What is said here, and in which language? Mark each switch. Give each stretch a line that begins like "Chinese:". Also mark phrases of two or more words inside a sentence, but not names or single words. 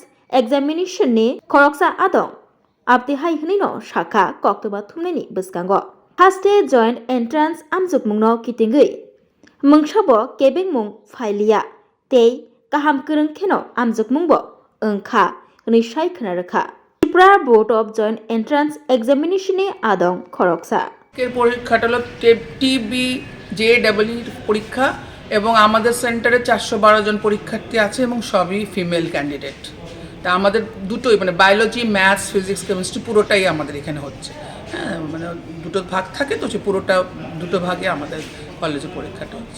Kok Borok: Examination ni khoroksa adong abti hai hnino shakha koktoba thumnaini bwskango Haste Joint Entrance Amjokmungno kitingui mungsabo kebeng mung phailiya tei kaham kwrung kheno amjokmungbo ongkha ni sai khnarakha Tripura Board of Joint Entrance Examination ni adong khoroksa
Bangla: এর পরীক্ষাটা হলো টিবি জেডব্লিউ পরীক্ষা এবং আমাদের সেন্টারে 412 জন পরীক্ষার্থী আছে এবং সবই
English: female candidate
Bangla: তা আমাদের দুটোই মানে
English: biology maths physics chemistry
Bangla: পুরোটাই আমাদের এখানে হচ্ছে হ্যাঁ মানে দুটো ভাগ থাকে তো সে পুরোটা দুটো ভাগে আমাদের কলেজে পরীক্ষাটা হচ্ছে